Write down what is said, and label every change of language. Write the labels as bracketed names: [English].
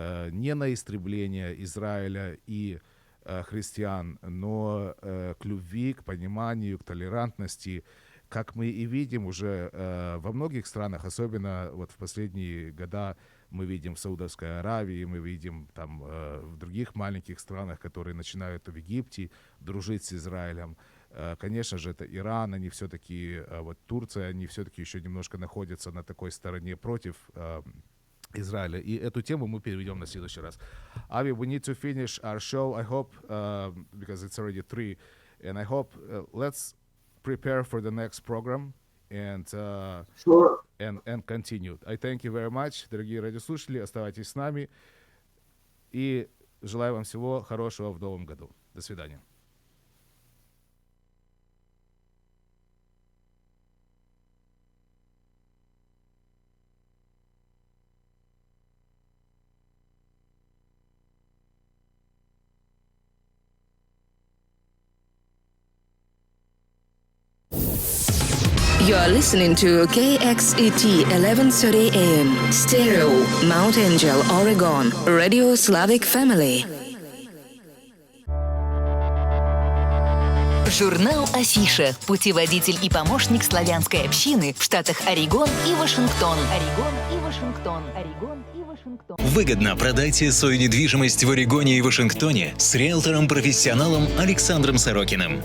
[Russian] не на истребление Израиля и христиан, но к любви, к пониманию, к толерантности, как мы и видим уже во многих странах, особенно вот в последние года мы видим в Саудовской Аравии, мы видим там в других маленьких странах, которые начинают в Египте дружить с Израилем. Конечно же, это Иран, они все-таки, вот Турция, они все-таки еще немножко находятся на такой стороне против Израиля. И эту тему мы переведем на следующий раз. [English] Avi, we need to finish our show. I hope, because it's already 3, and I hope let's prepare for the next program and Sure. and continue. I thank you very much, [Russian] дорогие радиослушатели, оставайтесь с нами и желаю вам всего хорошего в новом году. До свидания. [English] You are listening to KXET 1130 AM, Stereo, Mount Angel, Oregon, Radio Slavic Family. [Russian] Журнал «Афиша» – путеводитель и помощник славянской общины в штатах Орегон и Вашингтон. Орегон и Вашингтон. Орегон и Вашингтон. Выгодно продайте свою недвижимость в Орегоне и Вашингтоне с риэлтором-профессионалом Александром Сорокиным.